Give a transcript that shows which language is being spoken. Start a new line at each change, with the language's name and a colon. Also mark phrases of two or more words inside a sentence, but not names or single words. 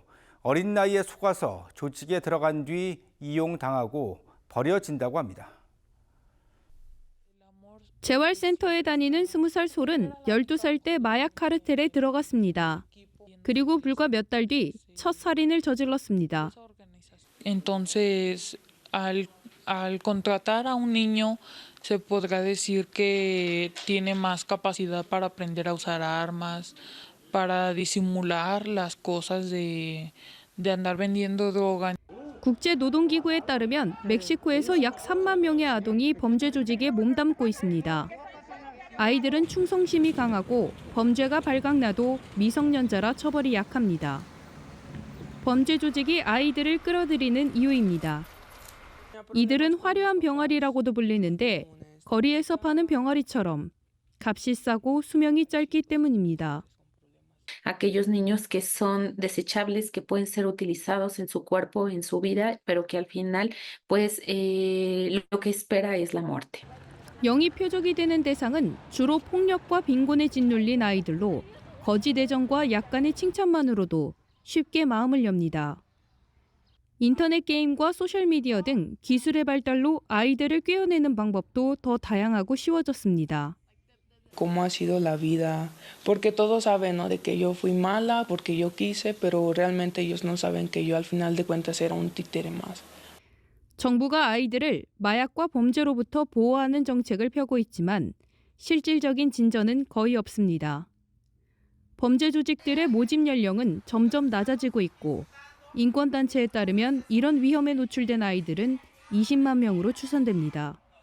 Korean: 어린 나이에 속아서 조직에 들어간 뒤 이용당하고 버려진다고 합니다. 재활센터에 다니는 20살 솔은 12살 때 마약 카르텔에 들어갔습니다. 그리고 불과 몇 달 뒤 첫 살인을 저질렀습니다.
Spanish: Entonces, al contratar a un niño, se podrá decir que tiene más capacidad para aprender a usar armas, para disimular las cosas de andar vendiendo droga.
Korean: 국제노동기구에 따르면 멕시코에서 약 3만 명의 아동이 범죄 조직에 몸담고 있습니다. 아이들은 충성심이 강하고 범죄가 발각나도 미성년자라 처벌이 약합니다. 범죄 조직이 아이들을 끌어들이는 이유입니다. 이들은 화려한 병아리라고도 불리는데 거리에서 파는 병아리처럼 값이 싸고 수명이 짧기 때문입니다.
Spanish: Aquellos niños que son desechables, que pueden ser utilizados en su cuerpo, en su vida, pero que al final, pues, lo que espera es la muerte.
Korean: 영입 표적이 되는 대상은 주로 폭력과 빈곤에 짓눌린 아이들로 거짓 애정과 약간의 칭찬만으로도 쉽게 마음을 엽니다. 인터넷 게임과 소셜미디어 등 기술의 발달로 아이들을 꿰어내는 방법도 더 다양하고 쉬워졌습니다.
Spanish: Cómo ha sido la vida, porque todos saben, ¿no? De que yo fui mala, porque yo quise, pero realmente ellos no saben que yo al final de cuentas era un títere más.
Korean: 정부가 아이들을 마약과 범죄로부터 보호하는 정책을 펴고 있지만 실질적인 진전은 거의 없습니다. 범죄 조직들의 모집 연령은 점점 낮아지고 있고 인권단체에 따르면 이런 위험에 노출된 아이들은 20만 명으로 추산됩니다.